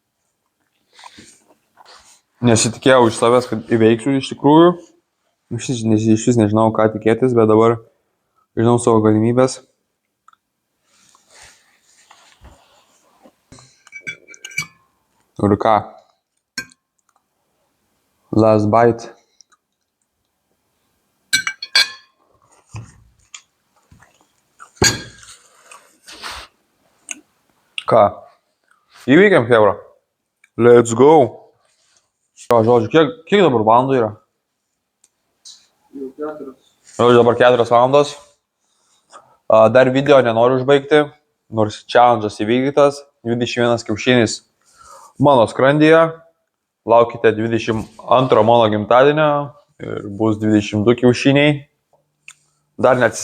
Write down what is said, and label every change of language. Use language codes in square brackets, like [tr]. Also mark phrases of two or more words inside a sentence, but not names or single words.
[lt] Nesitikėjau iš savęs, kad įveiksiu iš tikrųjų. Iš vis nežinau, ką tikėtis, bet dabar žinau savo galimybės. Ir ką? [en] Last bite. [lt] Ką? Įveikiam, hebra. [en] Let's go. [lt] Žodžiu, kiek dabar valandų yra? Žodžiu, dabar 4 valandos. Dar video nenoriu užbaigti, nors challenge'as įvykdytas. 21 kiaušinis mano skrandyje. Laukite 22 mano gimtadienio ir bus 22 kiaušiniai.